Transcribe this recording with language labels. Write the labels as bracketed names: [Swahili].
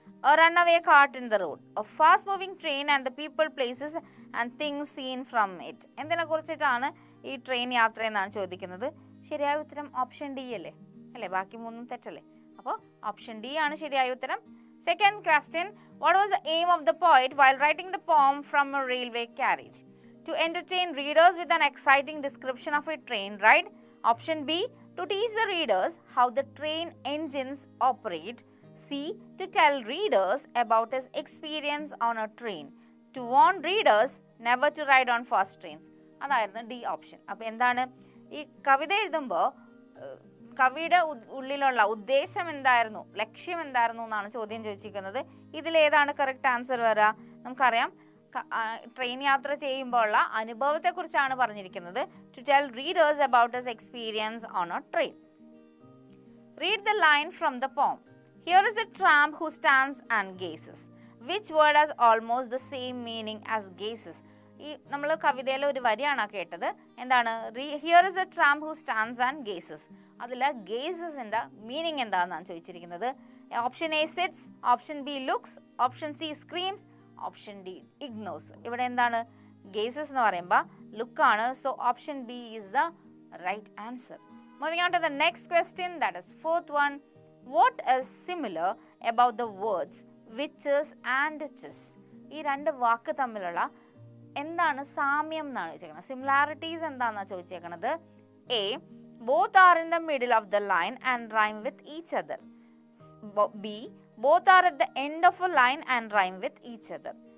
[English] A runaway cart in the road. A fast moving train and the people, places and things seen from it. [Malayalam] എന്തിനെ കുറിച്ചിട്ടാണ് ഈ train യാത്ര എന്നാണ് ചോദിക്കുന്നത്. ശരിയായ ഉത്തരം ഓപ്ഷൻ ഡി അല്ലേ, ബാക്കി മൂന്നും തെറ്റല്ലേ. അപ്പോൾ ഓപ്ഷൻ ഡി ആണ് ശരിയായ ഉത്തരം. Second question, [English] What was the aim of the poet while writing the poem from a railway carriage? To entertain readers with an exciting description of a train ride. Option B, to teach the readers how the train engines operate. C, to tell readers about his experience on a train. To warn readers never to ride on fast trains. [Malayalam] അതായിരുന്നു D option. അപ്പോൾ എന്താണ്, ഈ കവിത എഴുതുമ്പോൾ കവിയുടെ ഉള്ളിലുള്ള ഉദ്ദേശം എന്തായിരുന്നു, ലക്ഷ്യം എന്തായിരുന്നു എന്നാണ് ചോദ്യം ചോദിച്ചിരിക്കുന്നത്. ഇതിലേതാണ് കറക്റ്റ് ആൻസർ വരിക? നമുക്കറിയാം, ട്രെയിൻ യാത്ര ചെയ്യുമ്പോൾ ഉള്ള അനുഭവത്തെക്കുറിച്ചാണ് പറഞ്ഞിരിക്കുന്നത്. [English] To tell readers about his experience on a train. Read the line from the poem. Here is a tramp who stands and gazes. Which word has almost the same meaning as gazes? [Malayalam] ഈ നമ്മൾ കവിതയിലെ ഒരു വരിയാണ് കേട്ടത്. എന്താണ്? [English] Here is a tramp who stands and gazes. [Malayalam] അതിൽ ഗേസസിൻ്റെ meaning എന്താണെന്നാണ് ചോദിച്ചിരിക്കുന്നത്. [English] Option A sits, option B looks, option C screams, option D ignores. [Malayalam] ഇവിടെ എന്താണ്? ഗേസസ് എന്ന് പറയുമ്പോൾ ലുക്കാണ്. [English] So option B is the right answer. Moving on to the next question, that is fourth one. What is similar about the words witches and chess? [Malayalam] ഈ രണ്ട് വാക്ക് തമ്മിലുള്ള എന്താണ് സാമ്യം എന്നാണ് ചോദിച്ചേക്കുന്നത്. സിമിലാരിറ്റീസ് എന്താണെന്നാണ് ചോദിച്ചേക്കുന്നത്. [English] A, both are in the middle of the line and rhyme with each other. B, both are at the end of a line and rhyme with each other.